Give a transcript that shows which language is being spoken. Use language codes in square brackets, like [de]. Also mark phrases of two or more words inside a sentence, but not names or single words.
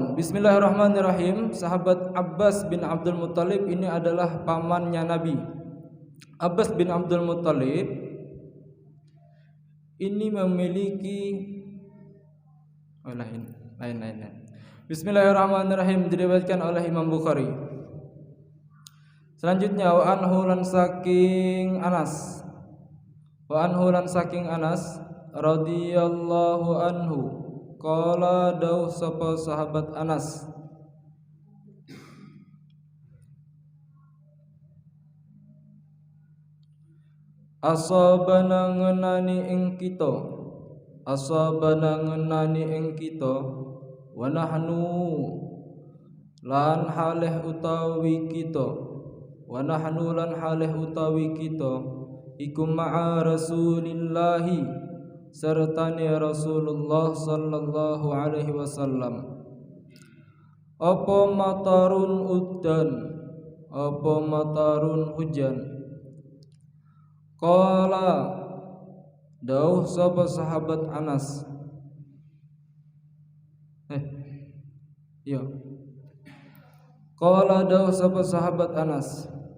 [id] Bismillahirrahmanirrahim. Sahabat Abbas bin Abdul Muttalib ini adalah pamannya Nabi. Abbas bin Abdul Muttalib ini memiliki lain. Bismillahirrahmanirrahim, diriwayatkan oleh Imam Bukhari. [jv] Selanjutnya [ar] وعنه [jv] lan saking Anas. [ar] وعنه [jv] lan saking Anas [ar] رضي الله عنه [jv] qala dawuh sapa sahabat Anas, asabana ngenani ing kita, asabana ngenani ing kita, [ar] ونحن [jv] lan halih utawi kita, [ar] ونحن [jv] lan halih utawi kita iku [ar] مع رسول الله [jv] sertane Rasulullah [ar] صلى الله عليه وسلم. [jv] Apa matarun udan, apa matarun hujan. Qala dawuh sapa sahabat Anas. Qala dawuh sapa sahabat Anas.